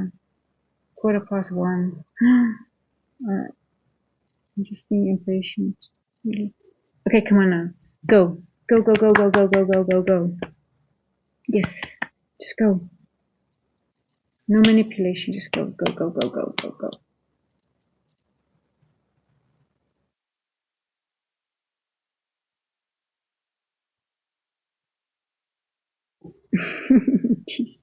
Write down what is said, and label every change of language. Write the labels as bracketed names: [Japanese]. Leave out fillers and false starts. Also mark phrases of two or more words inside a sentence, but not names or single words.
[English] 1:15. I'm just being impatient. Really. Okay, come on now. Go. Go, go, go, go, go, go, go, go, go. Yes. Just go. No manipulation. Just go, go, go, go, go, go, go. Jeez.